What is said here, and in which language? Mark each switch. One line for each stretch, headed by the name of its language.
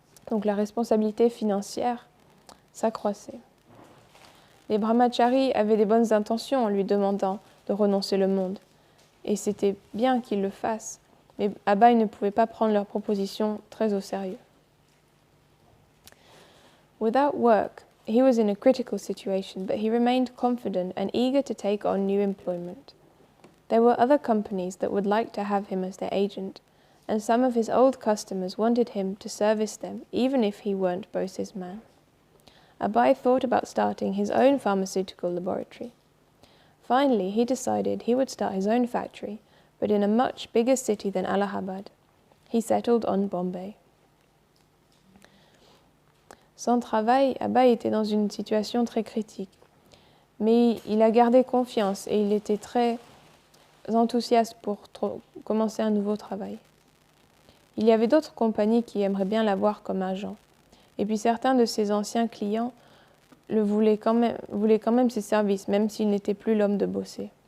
French: Donc la responsabilité financière s'accroissait. Les brahmacharis avaient des bonnes intentions en lui demandant de renoncer le monde. Et c'était bien qu'ils le fassent. Mais Abai ne pouvait pas prendre leur proposition très au sérieux.
English: Without work, he was in a critical situation, but he remained confident and eager to take on new employment. There were other companies that would like to have him as their agent, and some of his old customers wanted him to service them, even if he weren't Bose's man. Abai thought about starting his own pharmaceutical laboratory. Finally, he decided he would start his own factory, but in a much bigger city than Allahabad. He settled on Bombay.
French: Sans travail, Abai était dans une situation très critique. Mais il a gardé confiance et il était très enthousiaste pour commencer un nouveau travail. Il y avait d'autres compagnies qui aimeraient bien l'avoir comme agent. Et puis certains de ses anciens clients voulaient quand même ses services, même s'il n'était plus l'homme de Bose.